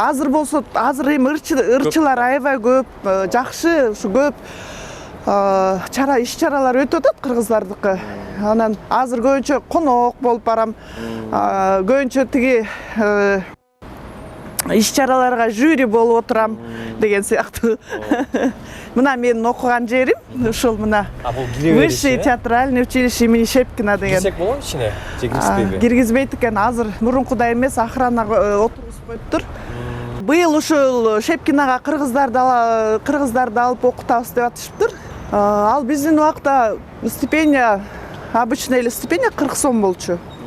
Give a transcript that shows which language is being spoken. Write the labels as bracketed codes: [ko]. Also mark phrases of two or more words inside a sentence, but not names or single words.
[ky] Азыр болсо, азыр эми ырчылар аябай көп, жакшы, ушу көп иш-чаралар өтүп атат кыргыздардыкы. Анан азыр көбүнчө конок болуп барам. Көбүнчө тиги иш-чараларга жюри болуп отурам деген сыяктуу. Мына менин окуган жерим, ушул мына Высшее театральное училище имени Шепкина деген. Кирсек болобу ичине? Же киргизбейби? Киргизбейт экен, азыр мурункудай эмес, охранага отургузуп коюптур. Быйыл ушул Шепкинага кыргыздарды алып окутабыз деп атышыптыр. Ал биздин убакта стипендия, обычный эле стипендия 40 сом болчу.